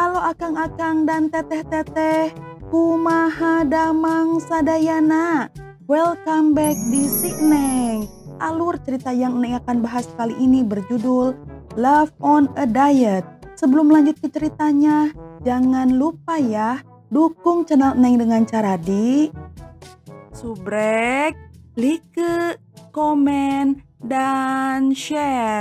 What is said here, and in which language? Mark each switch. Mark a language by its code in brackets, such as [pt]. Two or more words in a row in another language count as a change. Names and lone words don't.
[su] akang-akang dan teteh-teteh, kumaha damang sadayana. [en] Welcome back [id] di Si Neng. Alur cerita yang Neng akan bahas kali ini berjudul Love on a Diet. Sebelum lanjut ke ceritanya, jangan lupa ya, dukung channel Neng dengan cara di subrek, like, komen, dan share.